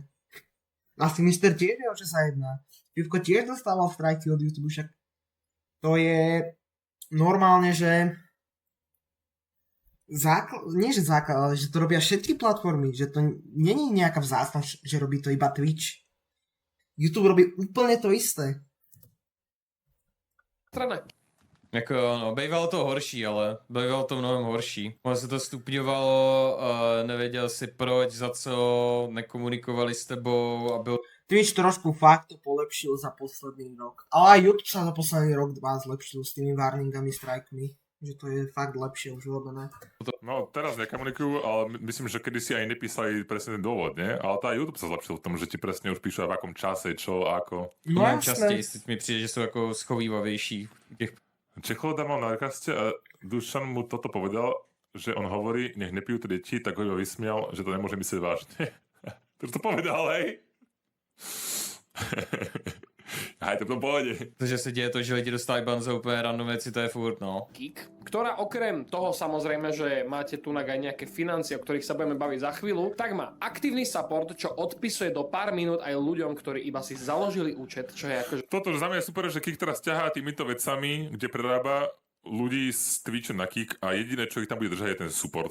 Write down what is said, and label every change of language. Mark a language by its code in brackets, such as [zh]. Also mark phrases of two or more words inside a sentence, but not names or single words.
[sk] Asi Mister tiež vie, o čo sa jedná. Pivko tiež dostával strajky od YouTube, však to je normálne, že nie že základ, ale že to robia všetky platformy, že to není nejaká vzácnosť, že robí to iba Twitch. YouTube robí úplne to isté. [cs] Jako, no, bývalo to horší, ale bývalo to mnohem horší. Ono se to stupňovalo, nevěděl si proč, za co, nekomunikovali s tebou a byl... [sk] Twitch trošku fakt to polepšil za posledný rok. Ale aj YouTube sa za posledný rok 2 zlepšil s tými warningami, strajkmi. Že to je fakt lepšie už urobené. No teraz nekomunikujú, ale myslím, že kedysi aj nepísali presne ten dôvod, nie? Ale tá YouTube sa zlepšil v tom, že ti presne už píšu aj v akom čase, čo, ako. No [cs] Mnohem [sk] jasné. [cs] častěji mi přijde, že jsou jako schovývavější těch. [sk] Čecholoda mal na kaste a Dušan mu toto povedal, že on hovorí, nech nepijú tie deti, tak ho iba vysmial, že to nemôže myslieť vážne. To povedal, hej? Aj to v pohode. [cs] To, že se děje to, že lidi dostávají ban za úplně random věci, to je furt, no. [sk] Geek, ktorá okrem toho samozrejme, že máte tu aj nejaké financie, o ktorých sa budeme baviť za chvíľu, tak má aktívny support, čo odpisuje do pár minút aj ľuďom, ktorí iba si založili účet, čo je akože... Toto za mňa je super, že Kik teraz ťahá týmito vecami, kde prerába ľudí z Twitchu na Kik a jediné, čo ich tam bude držať, je ten support.